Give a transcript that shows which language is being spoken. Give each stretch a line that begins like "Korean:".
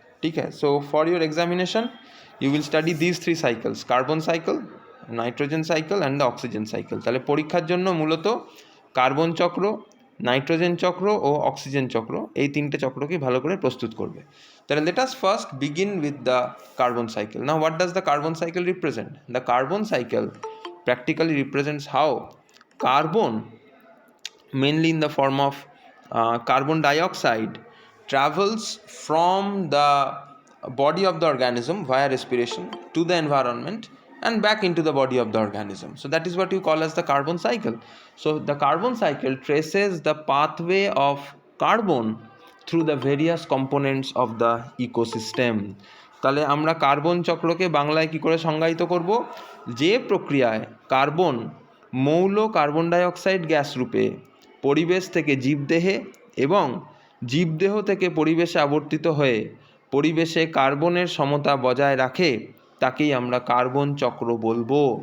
English: Okay, so for your examination you will study these three cycles: carbon cycle, nitrogen cycle and the oxygen cycle.
Bangla: তাহলে পরীক্ষার জন্য মূলত carbon চক্র, nitrogen চক্র ও oxygen চক্র, এই তিনটে চক্রকে ভালো করে প্রস্তুত করবে।
English: তাহলে let us first begin with the carbon cycle. Now what does the carbon cycle represent? The carbon cycle practically represents how carbon, mainly in the form of carbon dioxide, travels from the body of the organism via respiration to the environment and back into the body of the organism. So that is what you call as the carbon cycle. So the carbon cycle traces the pathway of carbon through the various components of the ecosystem.
Bangla: তাহলে আমরা carbon চক্রকে বাংলায় কি করে সংজ্ঞায়িত করব? যে প্রক্রিয়ায় কার্বন মৌল কার্বন ডাইঅক্সাইড গ্যাস রূপে পরিবেশ থেকে জীবদেহে এবং জীবদেহ থেকে পরিবেশে আবর্তিত হয়ে পরিবেশে কার্বনের সমতা বজায় রাখে, তাকেই আমরা কার্বন চক্র বলবো।